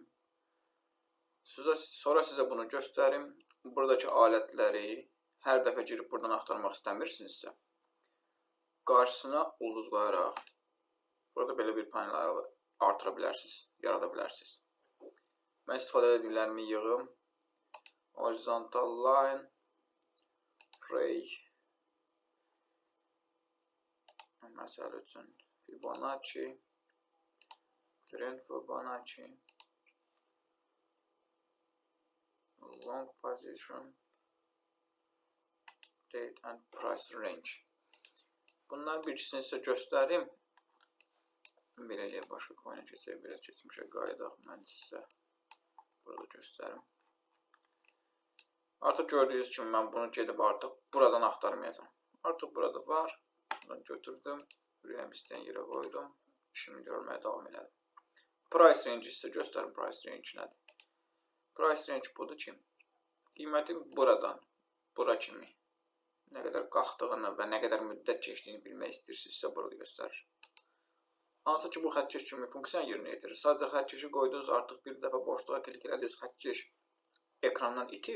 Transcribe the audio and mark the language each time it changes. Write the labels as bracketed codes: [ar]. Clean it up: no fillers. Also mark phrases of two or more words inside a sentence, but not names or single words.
[az] Sonra sizə bunu göstərim. Buradakı alətləri hər dəfə girib buradan axtarmaq istəmirsinizsə, qarşısına ulduz qoyaraq burada belə bir panel artıra bilərsiniz, yarada bilərsiniz. Mən istifadə edildiklərimi yığım. [en] Horizontal line, ray, [az] məsəl üçün Fibonacci, [en] trend Fibonacci, long position, date and price range. [az] Bunlar bir ikisini sizə göstərim. Beləliyə başqa coinə keçək, biraz keçmişə qayıdaq. Mən sizə burada göstərim. Artıq gördüyünüz kimi mən bunu gedib artıq buradan axtarmayacağım. Artıq burada var. Buradan götürdüm. Ürəyim istəyən yerə qoydum. İşimi görməyə davam elədim. [en] Price range [az] sizə göstərim. [en] Price range [az] nədir? [en] Price range [az] budur ki, qiymətin buradan bura kimi nə qədər qalxdığını və nə qədər müddət keçdiyini bilmək istəyirsinizsə burada göstərir. Hansı ki bu xəttkeş kimi funksiyanı yerinə yetirir. Sadəcə xəttkeşi qoydunuz, artıq bir dəfə boşluğa klik elədiniz, xəttkeş ekrandan itir.